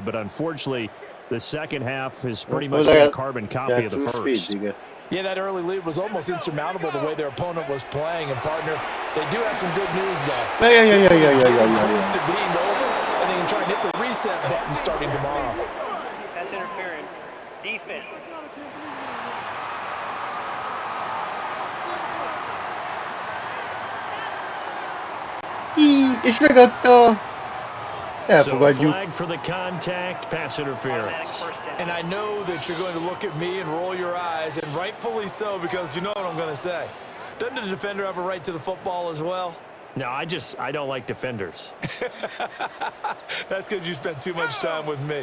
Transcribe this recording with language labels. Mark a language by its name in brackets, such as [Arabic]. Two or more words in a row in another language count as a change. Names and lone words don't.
[English] But unfortunately, the second half is pretty much a carbon copy of the first. Yeah, that early lead was almost insurmountable the way their opponent was playing. And, partner, they do have some good news, though. Close to being over, and they can try and hit the reset button starting tomorrow. Pass interference. Defense. [Hungarian] És megadta. Elfogadjuk. [English] Flag for the contact, pass interference. And I know that you're going to look at me and roll your eyes, and rightfully so, because you know what I'm going to say. Doesn't the defender have a right to the football as well? No, I don't like defenders. That's because you spent too much time with me.